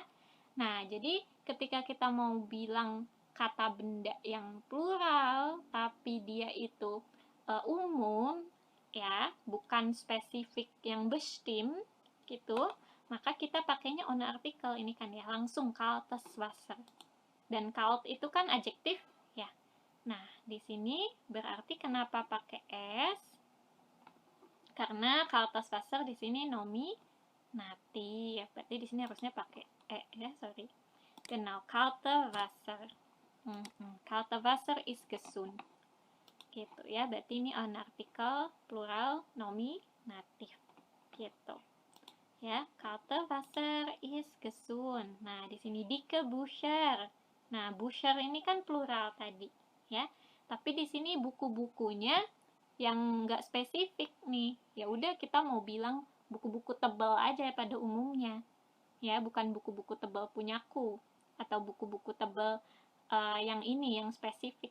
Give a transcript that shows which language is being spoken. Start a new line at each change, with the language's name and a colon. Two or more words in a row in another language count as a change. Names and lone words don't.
Indonesian: Nah jadi ketika kita mau bilang kata benda yang plural tapi dia itu umum ya, bukan spesifik yang bestimmt gitu, maka kita pakainya ohne artikel ini kan ya, langsung
German: kaltes Wasser.
Indonesian: Dan kalt itu kan adjektif ya. Nah di sini berarti kenapa pakai s? Karena
German: kaltes Wasser
Indonesian: di sini nominatif, berarti di sini harusnya pakai ya, sorry.
German: Genau, kalte Wasser. Kalte Wasser ist gesund.
Indonesian: Gitu ya, berarti ini
German: ohne artikel
Indonesian: plural nominatif. Gitu. Ya,
German: kalte Wasser ist gesund.
Indonesian: Nah, di sini
German: dicke Bücher.
Indonesian: Nah, Bücher ini kan plural tadi, ya. Tapi di sini buku-bukunya yang nggak spesifik nih. Ya udah kita mau bilang buku-buku tebal aja pada umumnya. Ya, bukan buku-buku tebal punyaku atau buku-buku tebal yang ini yang spesifik.